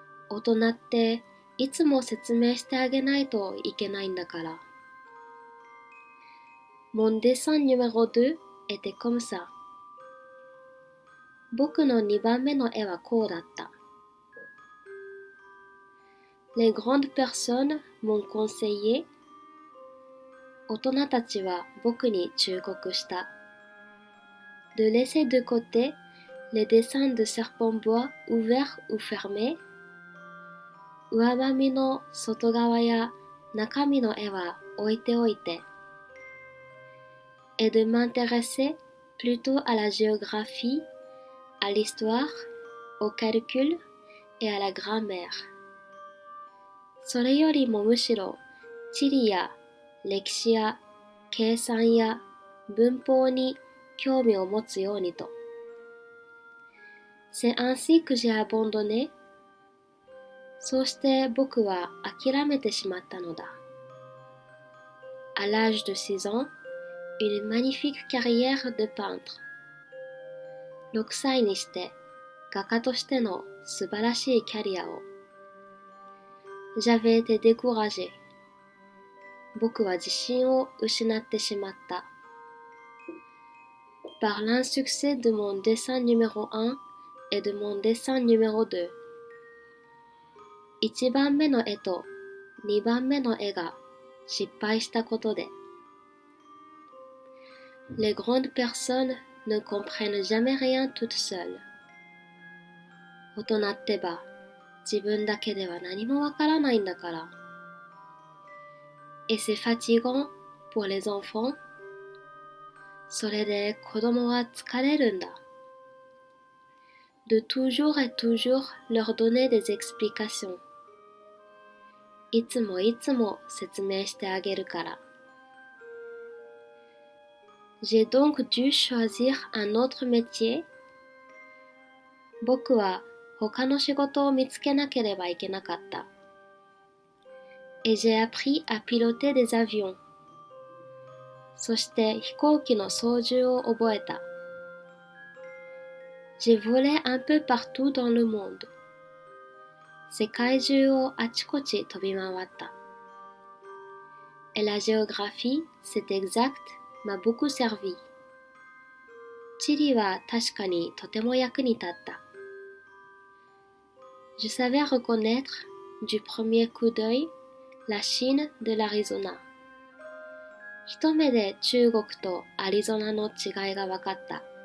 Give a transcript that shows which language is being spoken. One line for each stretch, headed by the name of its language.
Japanese: 大人っていつも説明してあげないといけないんだから。
French: Mon dessin numéro 2 était comme ça.
Japanese: 僕の2番目の絵はこうだった。
French: Les grandes personnes m'ont conseillé.
Japanese: 大人たちは僕に忠告した。
French: De laisser de côté les dessins de serpents bois ouverts ou fermés.
Japanese: 上ばみの外側や中身の絵は置いておいて。
French: Et de m'intéresser plutôt à la géographie, à l'histoire, au calcul et à la grammaire.
Japanese: それよりもむしろ地理や歴史や計算や文法に興味を持つようにと。
French: C'est ainsi que j'ai abandonné.
Japanese: そうして僕は諦めてしまったのだ。
French: À l'âge de 6 ans, une magnifique carrière de peintre.
Japanese: 6歳にして画家としての素晴らしいキャリアを。
French: J'avais été découragé.
Japanese: 僕は自信を失ってしまった。
French: Par l'insuccès de mon dessin numéro 1 et de mon dessin numéro 2.
Japanese: 1番目の絵と2番目の絵が失敗したことで。
French: Les grandes personnes ne comprennent jamais rien toutes seules.
Japanese: 大人ってば自分だけでは何もわからないんだから。
French: Et c'est fatigant pour les enfants.
Japanese: それで子供は疲れるんだ。
French: De toujours et toujours leur donner des explications.
Japanese: いつもいつも説明してあげるから。
French: J'ai donc dû choisir un autre métier.
Japanese: 僕は他の仕事を見つけなければいけなかった。
French: Et j'ai appris à piloter des avions.
Japanese: そして飛行機の操縦を覚えた。
French: J'ai volé un peu partout dans le monde.
Japanese: 世界中をあちこち飛び回った。
French: Et la géographie, c'est exact, m'a beaucoup servi.
Japanese: 地理は確かにとても役に立った。
French: Je savais reconnaître, du premier coup d'œil, la Chine de l'Arizona.
Japanese: 一目で中国とアリゾナの違いが分かった。